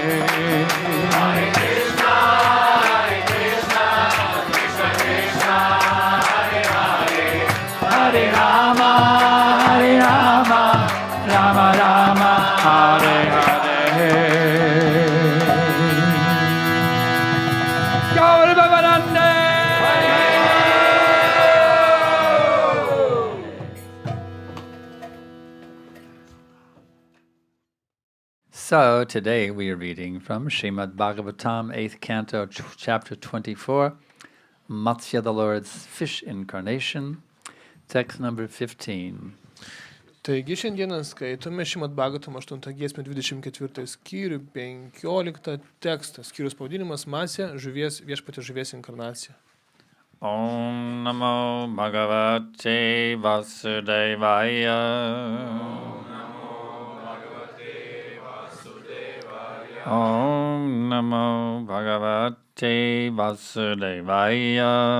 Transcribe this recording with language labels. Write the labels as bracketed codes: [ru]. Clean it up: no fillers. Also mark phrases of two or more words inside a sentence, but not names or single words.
[sa] Hare Krishna, Krishna Krishna, Hare Hare, Hare Rama, Rama Rama, Hare Hare. Gaur Bhavanande. [en] So today we are reading from Śrīmad Bhāgavatam, 8th Canto, chapter 24, Matsya, the Lord's fish incarnation, text number 15. [lt] Taigi šiandieną skaitome Śrīmad Bhāgavatam 8 giesmę 24 skyrių 15 tekstą. Skyrius pavadinimas Masė, žuvies, viešpatės žuvies inkarnacija. [sa] ओम् नमो भगवते वासुदेवाय. ओम् नमो भगवते वासुदेवाय.